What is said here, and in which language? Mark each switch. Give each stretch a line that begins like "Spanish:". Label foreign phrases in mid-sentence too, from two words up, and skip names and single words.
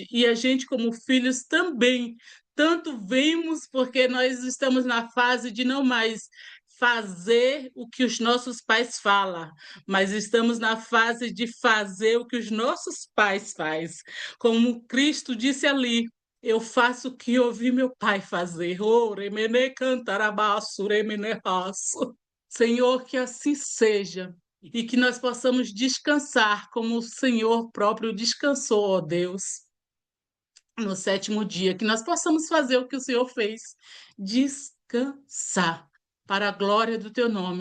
Portuguese: E a gente, como filhos, também, tanto vemos, porque nós estamos na fase de não mais fazer o que os nossos pais falam, mas estamos na fase de fazer o que os nossos pais fazem. Como Cristo disse ali, eu faço o que ouvi meu pai fazer. Oh, remene cantarabaço, remene raço. Senhor, que assim seja e que nós possamos descansar como o Senhor próprio descansou, ó Deus, no sétimo dia, que nós possamos fazer o que o Senhor fez, descansar para a glória do teu nome.